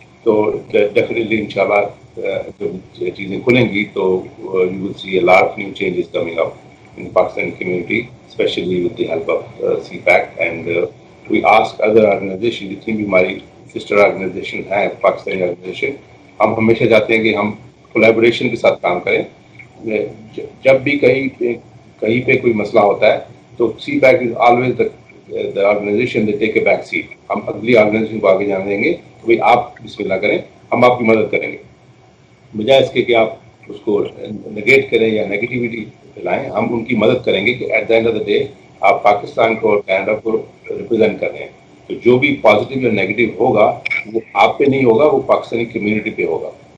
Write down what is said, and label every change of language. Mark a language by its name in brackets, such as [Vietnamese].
[English] तो डेफिनेटली [Hindi] इंशाल्लाह जब चीज़ें खुलेंगी तो [English] you will see a lot of new changes coming up in the Pakistani community, especially with the help of CPAC, and we ask other organizations, [Hindi] जितनी भी हमारी sister organization है पाकिस्तानी organization, हम हमेशा चाहते हैं कि हम collaboration के साथ काम करें। जब भी कहीं पे कोई मसला होता है तो [English] CPAC is always the organization that take a back seat। [Hindi] हम अगली organization को आगे जाने देंगे तो भाई आप बिस्मिल्लाह करें, हम आपकी मदद करेंगे, बजाय इसके कि आप उसको नेगेट करें या नेगेटिविटी फैलाएं। हम उनकी मदद करेंगे कि [English] at the end of the day [Hindi] आप पाकिस्तान को और कनाडा को रिप्रेजेंट कर रहे हैं, तो जो भी पॉजिटिव या नेगेटिव होगा वो आप पे नहीं होगा, वो पाकिस्तानी कम्युनिटी पे होगा।